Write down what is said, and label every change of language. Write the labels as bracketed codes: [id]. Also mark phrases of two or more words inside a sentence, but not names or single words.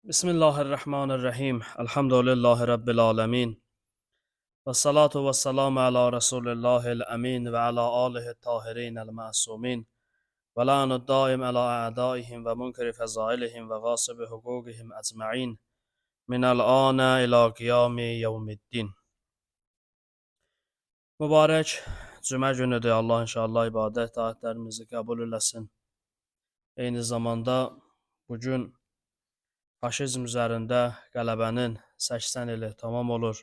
[ar] بسم الله الرحمن الرحيم. الحمد لله رب العالمين. و الصلاة و السلام على رسول الله الأمين و على آله الطاهرين المعصومين. و اللعن الدائم على أعدائهم و منكري فضائلهم و غاصبي حقوقهم أجمعين. من الآن إلى قيام يوم الدين. [az] Mübarək cümə günüdür. Allah inşallah ibadət taatlərimizi qəbul eləsin. Eyni zamanda bugün faşizm üzərində qələbənin 80 ili tamam olur.